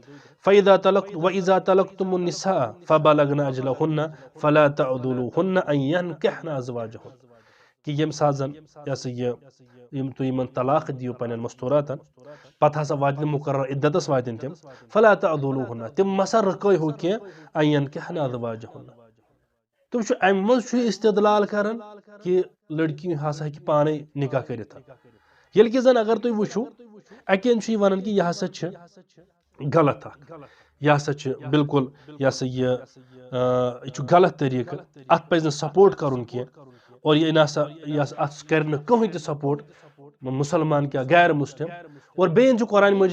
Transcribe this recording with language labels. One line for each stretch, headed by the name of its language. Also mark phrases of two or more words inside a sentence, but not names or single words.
Arabic: وَإِذَا طَلَقْتُمُ النِّسَاءَ فَبَلَغْنَ أَجَلَهُنَّ فَلَا تَعْضُلُوهُنَّ أَن يَنكِحْنَ أَزْوَاجَهُنَّ
Kashmiri: کہ ییٚمہِ ساتہٕ زن یہِ ہسا یہِ تُہۍ یِمن طلاق دِیِو پننٮ۪ن مستوٗراتن پتہٕ ہسا واتن مقرر عدتس واتن تِم
Arabic: فَلا تَعْضُلُوهُنَّ
Kashmiri: تِم مَسا رُکٲیہو کینٛہہ
Arabic: أن يَنكِحْنَ أَزْوَاجَهُنَّ
Kashmiri: تُہۍ چھُو امہِ منٛز چھُ استدلال کران کہِ لڑکی ہسا ہیٚکہِ پانے نکاح کٔرِتھ ییٚلہِ کہِ زن اگر تُہۍ وٕچھِو اکہِ اندٕ چھُ یہِ ونان کہِ یہِ ہسا چھِ غلط اکھ یہِ ہسا چھِ بالکل یہِ ہسا یہِ چھُ غلط طریٖقہٕ اتھ پزِ نہٕ سپورٹ کرُن کینٛہہ اور یہِ نسا اتھ کرِ نہٕ کٕہٕنۍ تہِ سپورٹ مُسلمان کیٛاہ غیر مسلم اور بیٚیہِ چھُ قرآنِ مجیٖد